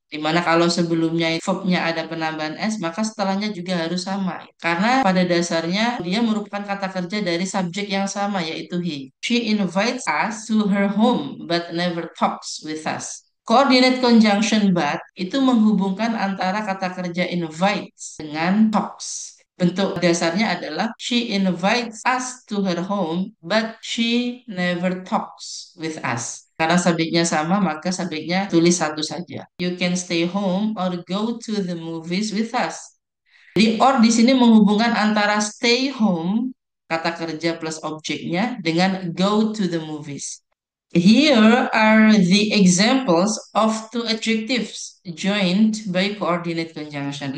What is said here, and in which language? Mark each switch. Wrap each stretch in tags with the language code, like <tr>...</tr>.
<id>Dimana kalau sebelumnya verbnya ada penambahan s, maka setelahnya juga harus sama. Karena pada dasarnya dia merupakan kata kerja dari subjek yang sama, yaitu he.</id> <en>She invites us to her home, but never talks with us.</en> <id>Coordinate conjunction but itu menghubungkan antara kata kerja invites dengan talks. Bentuk dasarnya adalah</id> <en>she invites us to her home, but she never talks with us.</en> <id>Karena subjeknya sama, maka subjeknya tulis satu saja.</id> <en>You can stay home or go to the movies with us.</en> <id>Jadi or di sini menghubungkan antara</id> <en>stay home,</en> <id>kata kerja plus objeknya, dengan</id> <en>go to the movies. Here are the examples of two adjectives joined by coordinate conjunction.</en>